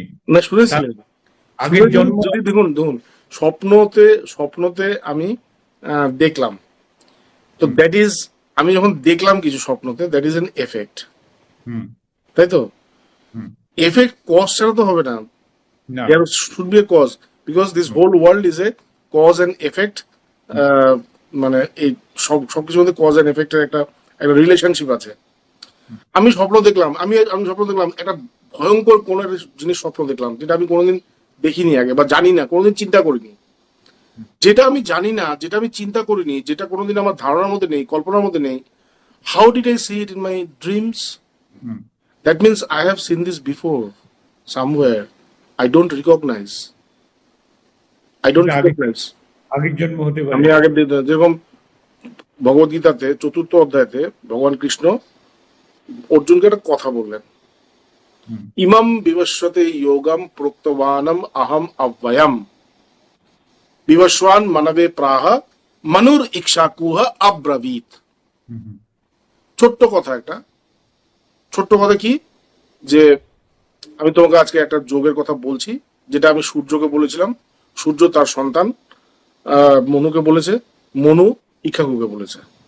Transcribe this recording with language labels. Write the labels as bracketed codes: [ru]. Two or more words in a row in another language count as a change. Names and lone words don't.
[bn] না শুনেছিলেন আগের জন্ম। দেখুন স্বপ্নতে আমি দেখলাম, তো [en] that is, [bn] আমি যখন দেখলাম কিছু স্বপ্নতে, [en] that is an effect, [bn] তাই তো? [en] effect cause [bn] ছাড়া তো হবে না, না [en] there should be a cause, because this whole world is a cause and effect. [bn] মানে এই সবকিছুর মধ্যে [en] cause and effect [bn] একটা একটা রিলেশনশিপ আছে। আমি স্বপ্ন দেখলাম, আমি স্বপ্ন দেখলাম একটা ভয়ঙ্কর কোন একটা জিনিস স্বপ্ন দেখলাম, যেটা আমি কোনোদিন দেখিনি আগে বা জানি না, কোনোদিন চিন্তা করিনি। যেটা আমি জানি না, যেটা আমি চিন্তা করিনি, যেটা কোনোদিন আমার ধারণার মধ্যে নেই, কল্পনার মধ্যে নেই, [en] How did I see it in my dreams? That means I have seen this before somewhere, I don't recognize. [bn] আগের জন্ম হতে পারে। আমি আগের যেরকম ভগবদ গীতাতে 4th অধ্যায়তে ভগবান কৃষ্ণ অর্জুনকে একটা কথা বললেন, [sa] ইমাম বিবস্বতে যোগম প্রোক্তবানম আহম অব্যয়ম বিবস্বান মানবে প্রাহ মনুর ইক্ষাকুহ অব্রবীত। [bn] ছোট্ট কথা, একটা ছোট্ট কথা কি, যে আমি তোমাকে আজকে একটা যোগের কথা বলছি, যেটা আমি সূর্যকে বলেছিলাম, সূর্য তার সন্তান মনুকে বলেছে, মনু ইক্ষাকুকে বলেছে।